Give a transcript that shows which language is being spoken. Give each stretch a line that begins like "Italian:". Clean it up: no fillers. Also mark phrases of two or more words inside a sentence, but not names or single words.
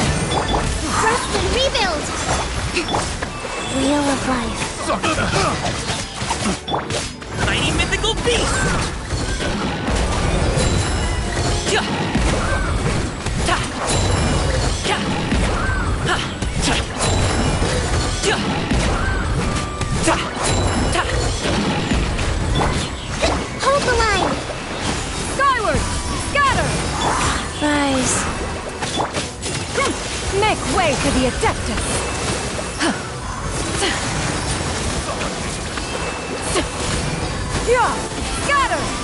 English: Rest and rebuild. Wheel of life. Mighty mythical beast! Ja! Ta! Ja! Ha! Ta! Ja! Ta! Ta! Hold the line. Skyward! Scatter! Rise. Make way for the Adeptus! Yeah! Scatter!